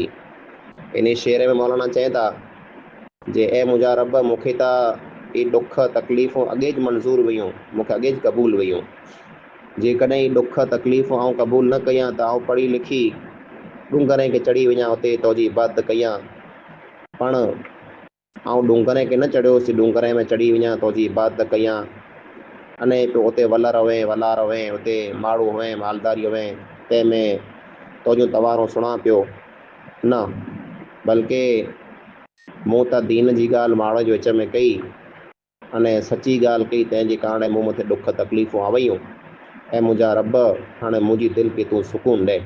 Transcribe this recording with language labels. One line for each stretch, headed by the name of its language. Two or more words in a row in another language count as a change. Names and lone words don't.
Sindhi: इन शेर में मौलाना चवनि था जे ए मुंहिंजा रब मूंखे त ई ॾुख तकलीफ़ूं अॻे ज मंज़ूर हुयूं, मूंखे अॻे ज क़बूल हुयूं, जेकॾहिं ॾुख तकलीफ़ूं आउं क़बूल न कयां त आउं पढ़ी लिखी डूंगरे खे चढ़ी वञा, उते तोजी इबादत कयां, पण आउं डूंगरे खे न चढ़ियोसीं, डूंगरे में चढ़ी वञा तोजी इबादत कयां अने पोइ उते वल रवें वला रवें, उते माण्हू हुअं मालदारी हुअं तंहिंमें तुंहिंजूं तवारूं सुणा पियो न, बल्कि मूं त दीन जी ॻाल्हि माण्हू जे विच में कई अने सची ॻाल्हि कई, तंहिंजे कारण मूं मथे ॾुख तकलीफ़ूं आवयूं। ऐं मुंहिंजा रब हाणे मुंहिंजी दिलि खे तूं सुकून ॾे।